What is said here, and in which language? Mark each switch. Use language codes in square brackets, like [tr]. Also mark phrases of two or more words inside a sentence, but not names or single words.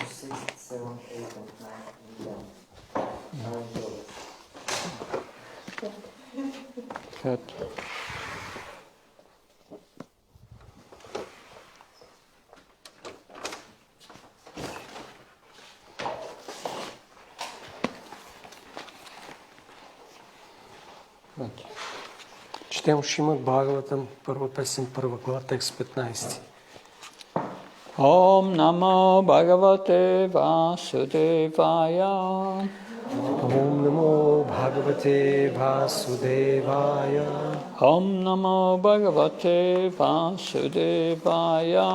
[en] 6, 7, 8, and 9, and 10 are in progress. Good. Good. [bg] Четем Шримад Бхагаватам, първа песен, първа глава, текст 15. [sa] ॐ नमो भगवते वासुदेवाय. ॐ नमो भगवते वासुदेवाय. ॐ नमो भगवते वासुदेवाय.